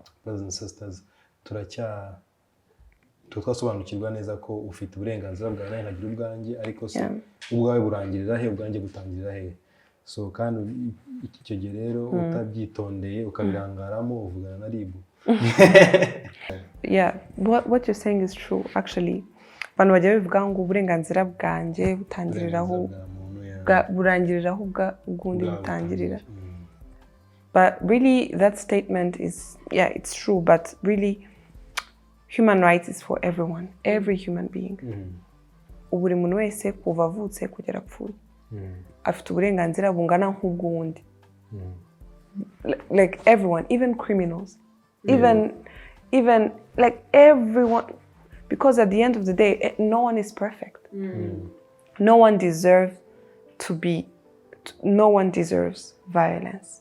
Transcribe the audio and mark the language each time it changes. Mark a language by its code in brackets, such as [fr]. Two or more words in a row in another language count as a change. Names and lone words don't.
[en] brothers and sisters [rw] twasobanukirwa neza ko ufite uburenganzira bwawe nawe nkagira ubwanjye ariko se ubwawe burangirira he ubwanjye gutangirira he so kandi icyo gihe rero utabyitondeye ukabirangaramo uvugana na ribu. [en] Yeah, what you're saying is true actually. [rw] Abantu bajya bivuga ngo uburenganzira bwanjye butangiriraho burangiriraho ubwundi butangirira. [en] But really that statement is, yeah, it's true, but really human rights is for everyone, every human being. [rw] Buri muntu wese kuva avutse kugera apfuye afite uburenganzira bungana nk'ubwundi. [en] Like everyone, even criminals, even like everyone, because at the end of the day, no one is perfect. No one deserves no one deserves violence.